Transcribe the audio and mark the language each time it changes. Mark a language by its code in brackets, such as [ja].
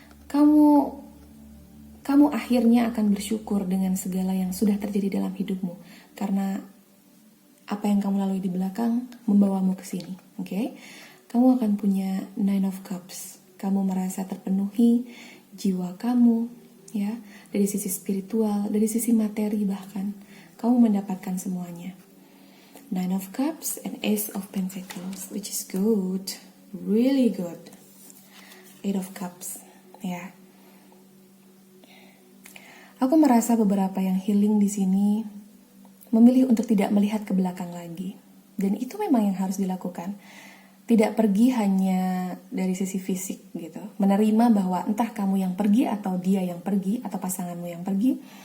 [id] Kamu akhirnya akan bersyukur dengan segala yang sudah terjadi dalam hidupmu, karena apa yang kamu lalui di belakang membawamu ke sini. Oke? Kamu akan punya Nine of Cups. Kamu merasa terpenuhi jiwa kamu, ya, dari sisi spiritual, dari sisi materi bahkan. Kamu mendapatkan semuanya. [en] Nine of Cups and Ace of Pentacles, which is good, really good. [id] Eight of Cups, ya. Aku merasa beberapa yang healing di sini memilih untuk tidak melihat ke belakang lagi. Dan itu memang yang harus dilakukan. Tidak pergi hanya dari sisi fisik gitu. Menerima bahwa entah kamu yang pergi atau dia yang pergi atau pasanganmu yang pergi.